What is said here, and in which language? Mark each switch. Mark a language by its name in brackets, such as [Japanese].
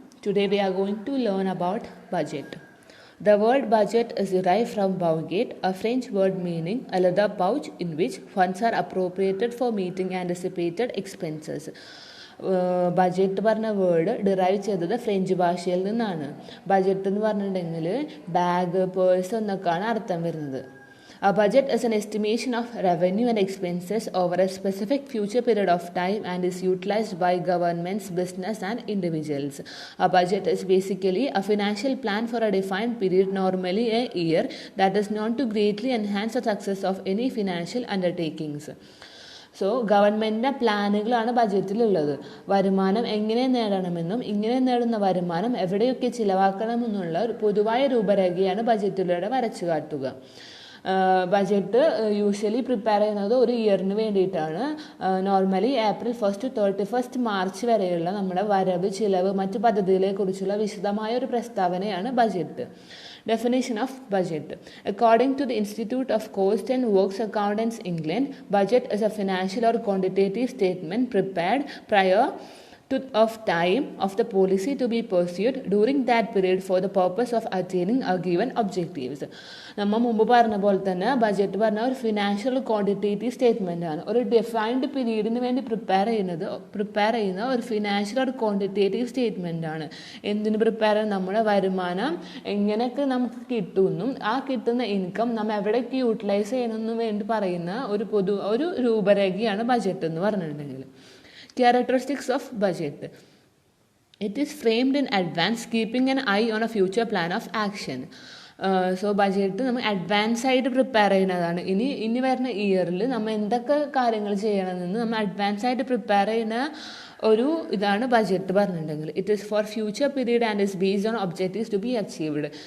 [English] Today we are going to learn about budget. The word budget is derived from bouget, a French word meaning a leather pouch in which funds are appropriated for meeting anticipated expenses. [Malayalam] Budget പറഞ്ഞ word derive ചെയ്തത് French ഭാഷയിൽ നിന്നാണ്. Budget എന്ന് പറഞ്ഞിട്ടുണ്ടെങ്കിൽ bag, purse എന്നൊക്കെയാണ് അർത്ഥം വരുന്നത്. [English] A budget is an estimation of revenue and expenses over a specific future period of time and is utilized by governments, business and individuals. A budget is basically a financial plan for a defined period, normally a year, that is known to greatly enhance the success of any financial undertakings. [Malayalam] So ഗവൺമെൻറ്റിൻ്റെ പ്ലാനുകളാണ് ബജറ്റിലുള്ളത്. വരുമാനം എങ്ങനെ നേടണമെന്നും ഇങ്ങനെ നേടുന്ന വരുമാനം എവിടെയൊക്കെ ചിലവാക്കണമെന്നുള്ള ഒരു പൊതുവായ രൂപരേഖയാണ് ബജറ്റിലൂടെ വരച്ചു കാട്ടുക. ബജറ്റ് യൂഷ്വലി പ്രിപ്പയർ ചെയ്യുന്നത് ഒരു ഇയറിന് വേണ്ടിയിട്ടാണ്. നോർമലി ഏപ്രിൽ 1 to 31 മാർച്ച് വരെയുള്ള നമ്മുടെ വരവ്, ചിലവ്, മറ്റു പദ്ധതികളെക്കുറിച്ചുള്ള വിശദമായ ഒരു പ്രസ്താവനയാണ് budget. [English] Definition of budget. According to the Institute of Cost and Works Accountants, England, budget is a financial or quantitative statement prepared prior of time of the policy to be pursued during that period for the purpose of attaining a given objectives. [Malayalam] നമ്മൾ മുമ്പ് പറഞ്ഞ പോലെ തന്നെ budget പറഞ്ഞ ഒരു financial quantitative statement ആണ്. ഒരു defined പീരീഡിന് വേണ്ടി പ്രിപ്പയർ ചെയ്യുന്ന ഒരു ഫിനാൻഷ്യൽ ഒരു ക്വാണ്ടിറ്റേറ്റീവ് സ്റ്റേറ്റ്മെൻ്റ് ആണ്. എന്തിന് പ്രിപ്പയർ ചെയ്യുന്നത്? നമ്മുടെ വരുമാനം എങ്ങനെയൊക്കെ നമുക്ക് കിട്ടുമെന്നും ആ കിട്ടുന്ന ഇൻകം നമ്മൾ എവിടെയൊക്കെ യൂട്ടിലൈസ് ചെയ്യണമെന്നും വേണ്ടി പറയുന്ന ഒരു രൂപരേഖയാണ് ബജറ്റ് എന്ന് പറഞ്ഞിട്ടുണ്ടെങ്കിൽ. [English] Characteristics of budget. It is framed in advance, keeping an eye on a future plan of action. [Malayalam] So budget നമ്മൾ അഡ്വാൻസ് ആയിട്ട് പ്രിപ്പയർ ചെയ്യുന്നതാണ്. ഇനി വരുന്ന ഇയറിൽ നമ്മൾ എന്തൊക്കെ കാര്യങ്ങൾ ചെയ്യണമെന്ന് നമ്മൾ അഡ്വാൻസ് ആയിട്ട് പ്രിപ്പയർ ചെയ്യുന്ന ഒരു ഇതാണ് ബജറ്റ് പറഞ്ഞിട്ടുണ്ടെങ്കിൽ. [English] It is for future period and is based on objectives to be achieved.